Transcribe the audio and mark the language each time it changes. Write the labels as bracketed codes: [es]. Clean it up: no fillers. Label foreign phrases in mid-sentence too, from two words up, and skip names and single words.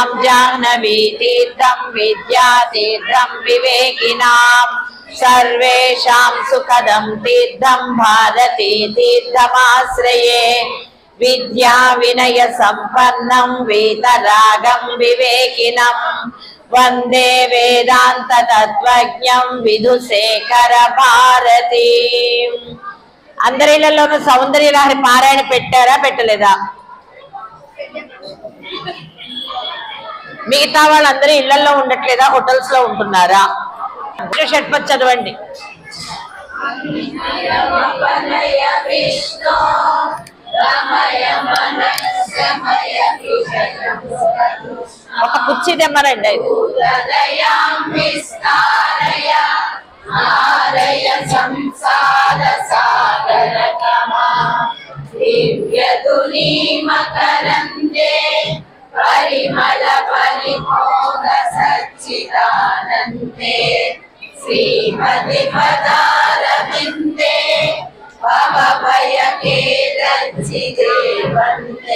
[sa] जाह्नवीतीर्थं विद्यातीर्थं विवेकिनां सर्वेषां सुखदं तीर्थं भारती तीर्थमाश्रये विद्या विनय संपन्नं वीतरागं विवेकिनं वन्दे वेदांत तत्त्वज्ञं विधुशेखर भारती। [te] అందరిలోనూ సౌందర్య లహరి పారాయణ పెట్టారా పెట్టలేదా? మిగతా వాళ్ళందరూ ఇళ్లలో ఉండట్లేదా? హోటల్స్ లో ఉంటున్నారా? షట్పద్ చదవండి. ఒక కుర్చీ తెమ్మరండి. [sa] परिमल परिमोद सच्चिदानन्दे श्रीमति पदारविन्दे भवभयखेदच्चिदे वन्दे